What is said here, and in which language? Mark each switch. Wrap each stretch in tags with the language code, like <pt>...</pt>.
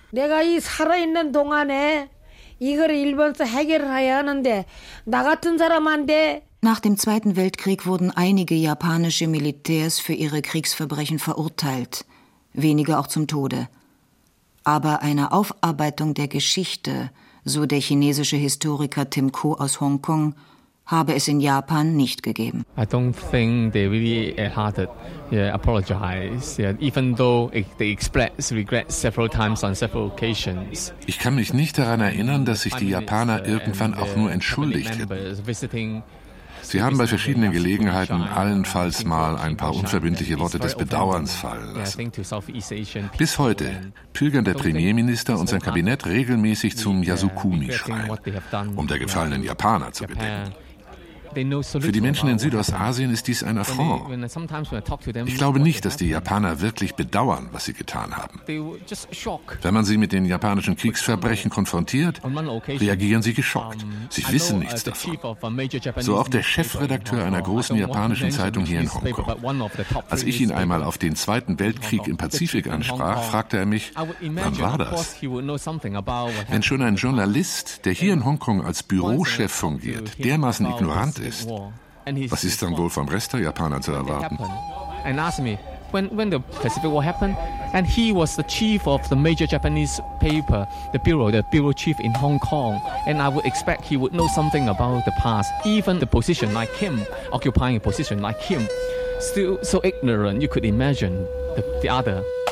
<de>Nach dem Zweiten Weltkrieg wurden einige japanische Militärs für ihre Kriegsverbrechen verurteilt, wenige auch zum Tode. Aber eine Aufarbeitung der Geschichte so der chinesische Historiker Tim Ko aus Hongkong, habe es in Japan nicht gegeben.</de> <en>I don't think they really hearted, yeah, apologize, yeah, even though they express regret several times on several occasions.</en> <de>Ich kann mich nicht daran erinnern, dass sich die Japaner irgendwann auch nur entschuldigt hätten. Sie haben bei verschiedenen Gelegenheiten allenfalls mal ein paar unverbindliche Worte des Bedauerns fallen lassen. Bis heute pilgern der Premierminister und sein Kabinett regelmäßig zum Yasukuni-Schrein, um der gefallenen Japaner zu gedenken. Für die Menschen in Südostasien ist dies ein Affront. Ich glaube nicht, dass die Japaner wirklich bedauern, was sie getan haben. Wenn man sie mit den japanischen Kriegsverbrechen konfrontiert, reagieren sie geschockt. Sie wissen nichts davon. So auch der Chefredakteur einer großen japanischen Zeitung hier in Hongkong. Als ich ihn einmal auf den Zweiten Weltkrieg im Pazifik ansprach, fragte er mich, wann war das? Wenn schon ein Journalist, der hier in Hongkong als Bürochef fungiert, dermaßen ignorant ist. Was ist dann wohl vom Rest der Japaner zu erwarten?</de> <en>And asked me when the Pacific War happened, and he was the chief of the major Japanese paper, the bureau chief in Hong Kong, and I would expect he would know something about the past, even the position like him, occupying a position like him, still so ignorant, you could imagine the other.</en>